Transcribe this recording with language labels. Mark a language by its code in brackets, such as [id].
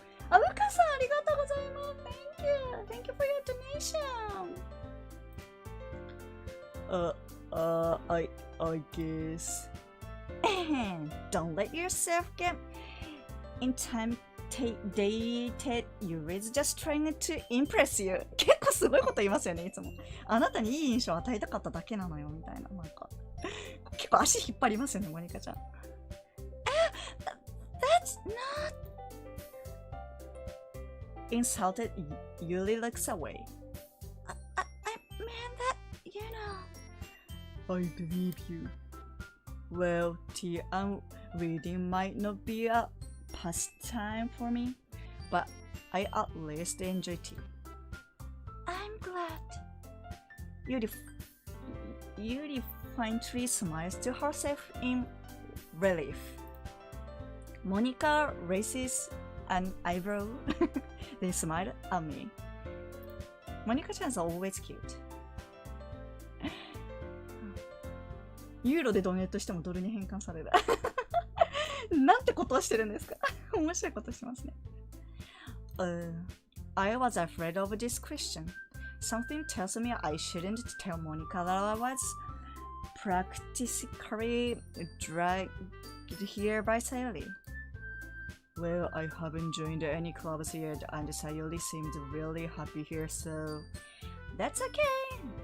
[en] Aluka-san, [ja] arigatou gozaimasu. [en] Thank you for your donation. I guess. Don't let yourself get intimidated. Yuri's just trying to impress you. [ja] 結構すごいこと言いますよね、いつも。あなたにいい印象を与えたかっただけなのよ、みたいな。なんか、結構足引っ張りますよね、モニカちゃん。 [en] That's not... Insulted, Yuri looks away. I meant that, you know. I believe you. Well, tea and reading might not be a pastime for me, but I at least enjoy tea. I'm glad. Yuri faintly smiles to herself in relief. Monica raises an eyebrow. They smile at me. Monica-chan is always cute. [ja] ユーロでドネートしてもドルに変換される。なんてことをしてるんですか？面白いことしてますね。 [en] I was afraid of this question. Something tells me I shouldn't tell Monica that I was practically dragged here by Sayori. Well, I haven't joined any clubs yet, and Sayori seems really happy here, so that's okay.